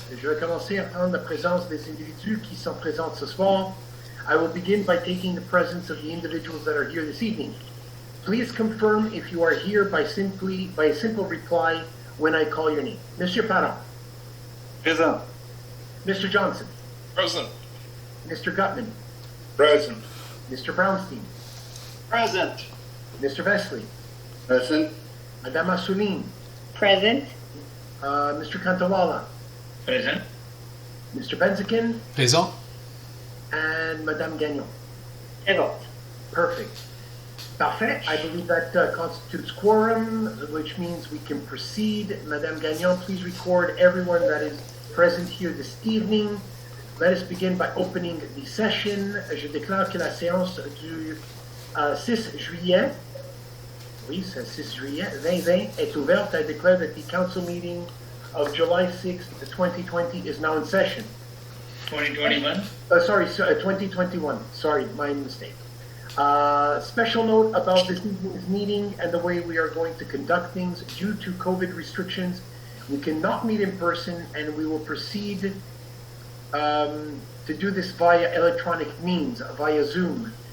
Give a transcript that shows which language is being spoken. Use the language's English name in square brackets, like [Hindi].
[French] Je vais commencer à prendre la présence des individus qui sont présents ce soir. [English] I will begin by taking the presence of the individuals that are here this evening. Please confirm if you are here by a simple reply when I call your name. [French] Monsieur Parent. Présent. [English] Mr. Johnson. Present. Mr. Gutman. Present. Mr. Brownstein. Present. Mr. Vesley. Present. [French] Madame Assouline. [English] Present. Mr. Cantawala. Present. Mr. Benzikin. [French] Présent. [English] And Madame Gagnon. [French] Présent. [English] Perfect. [French] Parfait. [English] I believe that constitutes quorum, which means we can proceed. Madame Gagnon, please record everyone that is present here this evening. Let us begin by opening the session. [French] Je déclare que la séance du 6 juillet, oui, c'est 6 juillet 2020 est ouverte. [English] I declare that the council meeting of July 6th, 2020 is now in session. 2021. 2021. Sorry, my mistake. Special note about this evening's meeting and the way we are going to conduct things. Due to COVID restrictions, we cannot meet in person, and we will proceed to do this via electronic means, via Zoom.